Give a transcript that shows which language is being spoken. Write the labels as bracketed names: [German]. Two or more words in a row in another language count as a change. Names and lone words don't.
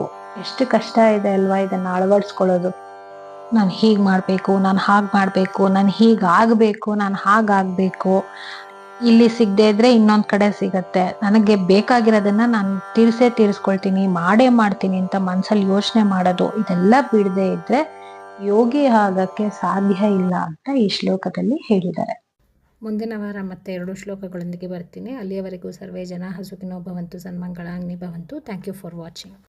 [Kannada] ಎಷ್ಟು ಕಷ್ಟ ಇದೆ ಅಲ್ವಾ ಇದನ್ನ ಅಳವಡಿಸ್ಕೊಳ್ಳೋದು. ನಾನು ಹೀಗ್ ಮಾಡ್ಬೇಕು, ನಾನು ಹಾಗೆ ಮಾಡ್ಬೇಕು, ನಾನು ಹೀಗಾಗ್ಬೇಕು, ನಾನು ಹಾಗಾಗ್ಬೇಕು, ಇಲ್ಲಿ ಸಿಗದೆ ಇದ್ರೆ ಇನ್ನೊಂದ್ ಕಡೆ ಸಿಗತ್ತೆ, ನನಗೆ ಬೇಕಾಗಿರೋದನ್ನ ನಾನು ತೀರಿಸ್ಕೊಳ್ತೀನಿ, ಮಾಡೇ ಮಾಡ್ತೀನಿ ಅಂತ ಮನ್ಸಲ್ಲಿ ಯೋಚನೆ ಮಾಡೋದು, ಇದೆಲ್ಲ ಬಿಡದೆ ಇದ್ರೆ ಯೋಗಿ ಆಗಕ್ಕೆ ಸಾಧ್ಯ ಇಲ್ಲ ಅಂತ ಈ ಶ್ಲೋಕದಲ್ಲಿ ಹೇಳಿದ್ದಾರೆ. ಮುಂದಿನ ವಾರ ಮತ್ತೆ 2 ಶ್ಲೋಕಗಳೊಂದಿಗೆ ಬರ್ತೀನಿ. ಅಲ್ಲಿಯವರೆಗೂ [Sanskrit] ಸರ್ವೇ ಜನ ಸುಖಿನೋ ಭವಂತು, ಸನ್ಮಂಗಳಾನಿ ಭವಂತು. [English] Thank you for watching.